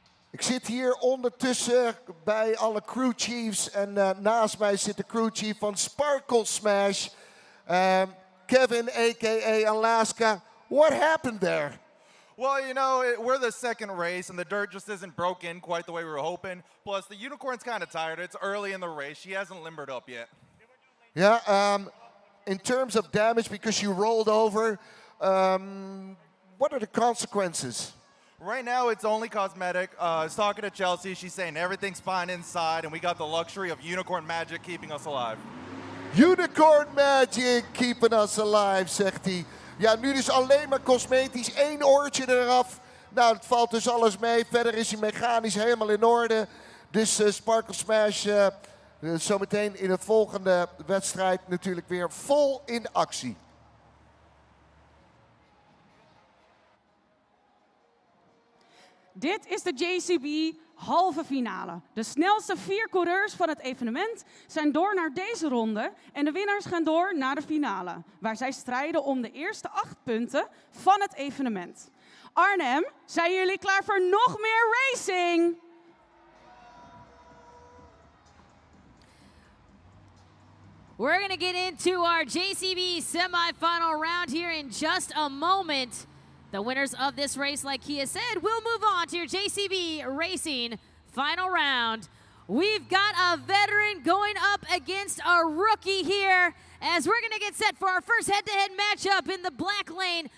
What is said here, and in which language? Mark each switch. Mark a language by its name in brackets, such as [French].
[Dutch] Ik zit hier ondertussen bij alle crew chiefs en naast mij zit de crew chief van Sparkle Smash, Kevin, a.k.a. [English] Alaska. What happened there? Well, you know, we're the second race, and the dirt just isn't broken quite the way we were hoping. Plus, the unicorn's kind of tired. It's early in the race. She hasn't limbered up yet. Yeah, in terms of damage, because you rolled over, what are the consequences? Right now, it's only cosmetic. I was talking to Chelsea. She's saying everything's fine inside, and we got the luxury of unicorn magic keeping us alive. Unicorn magic keeping us alive, [Dutch] zegt hij. Ja, nu dus alleen maar cosmetisch. 1 oortje eraf. Nou, het valt dus alles mee. Verder is hij mechanisch helemaal in orde. Dus Sparkle Smash zometeen in de volgende wedstrijd natuurlijk weer vol in actie. Dit is de JCB halve finale. De snelste 4 coureurs van het evenement zijn door naar deze ronde en de winnaars gaan door naar de finale, waar zij strijden om de eerste 8 punten van het evenement. Arnhem, zijn jullie klaar voor nog meer racing? [English] We're going to get into our JCB semifinal round here in just a moment. The winners of this race, like Kia said, will move on to your JCB Racing final round. We've got a veteran going up against a rookie here as we're going to get set for our first head-to-head matchup in the black lane.